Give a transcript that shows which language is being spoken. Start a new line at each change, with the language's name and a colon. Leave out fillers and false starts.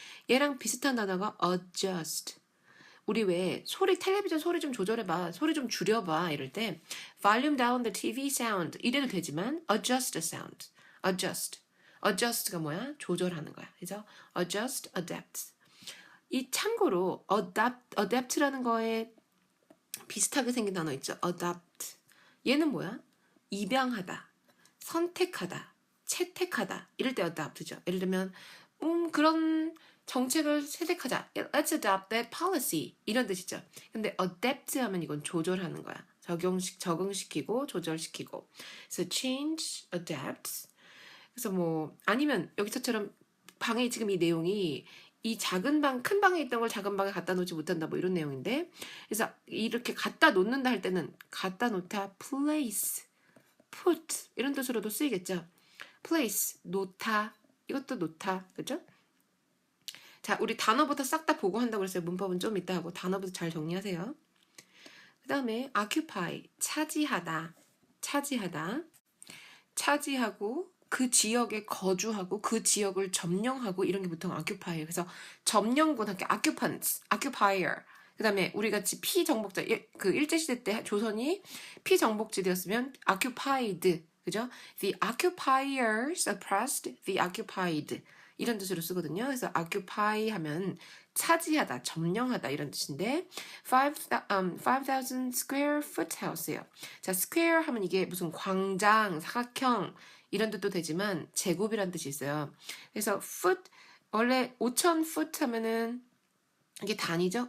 Korean: 얘랑 비슷한 단어가 adjust. 우리 왜 소리 텔레비전 소리 좀 조절해봐, 소리 좀 줄여봐 이럴 때
English: volume down the TV sound
Korean: 이래도 되지만
English: adjust the sound,
Korean: adjust가 뭐야? 조절하는 거야. 그래서 adjust, adapt. 이 참고로 adapt라는 거에 비슷하게 생긴 단어 있죠. adapt. 얘는 뭐야? 입양하다, 선택하다, 채택하다 이럴 때 adapt죠. 예를 들면 그런 정책을 채택하자.
English: Let's adopt that policy.
Korean: 이런 뜻이죠. 근데 adapt 하면 이건 조절하는 거야. 적응시키고 조절시키고. 그래서 change, adapt. 그래서 뭐 아니면 여기서처럼 방에 지금 이 내용이 이 작은 방, 큰 방에 있던 걸 작은 방에 갖다 놓지 못한다 뭐 이런 내용인데, 그래서 이렇게 갖다 놓는다 할 때는 갖다 놓다, place, put 이런 뜻으로도 쓰이겠죠. place, 놓다, 이것도 놓다, 그죠? 자, 우리 단어부터 싹 다 보고 한다고 그랬어요. 문법은 좀 이따 하고 단어부터 잘 정리하세요. 그 다음에 occupy, 차지하다, 차지하고 그 지역에 거주하고 그 지역을 점령하고 이런 게 보통 occupy예요. 그래서 점령군 할게 occupants, occupier. 그 다음에 우리 같이 피정복자, 그 일제시대 때 조선이 피정복지되었으면 occupied, 그죠?
English: The occupiers oppressed the occupied.
Korean: 이런 뜻으로 쓰거든요. 그래서 occupy 하면 차지하다, 점령하다 이런 뜻인데 5,000 square foot house예요. 자, square 하면 이게 무슨 광장, 사각형 이런 뜻도 되지만 제곱이란 뜻이 있어요. 그래서 foot 원래 5,000 foot 하면은 이게 단위죠.